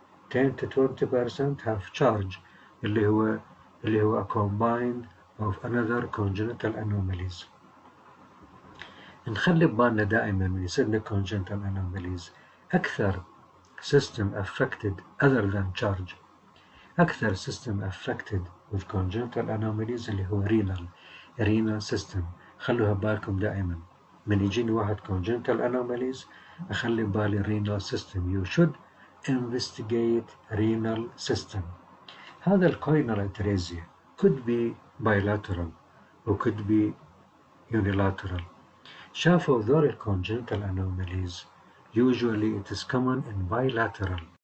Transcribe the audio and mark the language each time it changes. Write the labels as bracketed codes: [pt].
[en] 10 to 20% have charge [ar] اللي هو [en] a combined of another congenital anomalies. [ar] نخلي ببالنا دائما من يصير [en] congenital anomalies [ar] أكثر [en] system affected other than charge. [ar] أكثر [en] system affected with congenital anomalies [ar] اللي هو [en] renal system. [ar] خلوها بالكم دائما من يجيني واحد congenital anomalies أخلي بالي renal system. [en] You should investigate renal system. [ar] هذا ال [en] choanal atresia could be bilateral or could be unilateral. [ar] شافوا ذول [en] congenital anomalies usually it is common in bilateral.